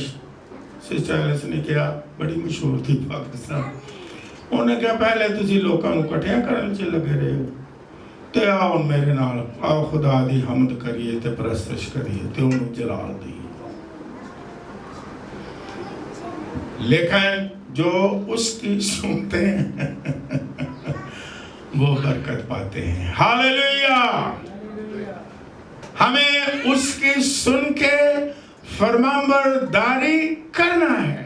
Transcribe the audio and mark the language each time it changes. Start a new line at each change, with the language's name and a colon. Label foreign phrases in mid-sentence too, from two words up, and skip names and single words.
Urdu: سسٹر ایلس نے کیا، بڑی مشہور تھی پاکستان، انہوں نے کہا
Punjabi: پہلے تسی لوکاں نوں کٹھیاں کرن چ لگے رہے ہو، تے آؤ میرے نال، آؤ خدا دی حمد کریے تے پرستش کریے تے انہوں جلال دیئے۔
Urdu: لیکن جو اس کی سنتے ہیں وہ برکت پاتے ہیں۔ ہاللیلویہ! ہمیں اس کی سن کے فرمانبرداری کرنا ہے۔